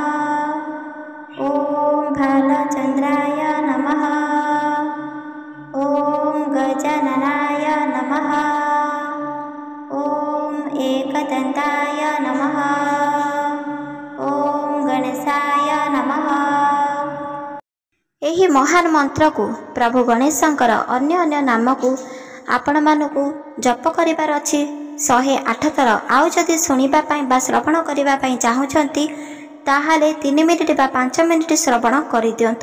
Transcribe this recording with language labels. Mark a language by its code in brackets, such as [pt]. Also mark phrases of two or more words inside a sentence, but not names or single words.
[sa] ॐ भालचन्द्राय नमः। ॐ गजाननाय नमः। ॐ एकदन्ताय नमः। ॐ गणेशाय नमः। [or] ଏହି ମହାନ ମନ୍ତ୍ରକୁ ପ୍ରଭୁ ଗଣେଶଙ୍କର ଅନ୍ୟ ଅନ୍ୟ ନାମକୁ ଆପଣମାନଙ୍କୁ ଜପ କରିବାର ଅଛି 108 ଥର। ଆଉ ଯଦି ଶୁଣିବା ପାଇଁ ବା ଶ୍ରବଣ କରିବା ପାଇଁ ଚାହୁଁଛନ୍ତି ତାହେଲେ 3 ମିନିଟ୍ ବା 5 ମିନିଟ୍ ଶ୍ରବଣ କରିଦିଅନ୍ତୁ।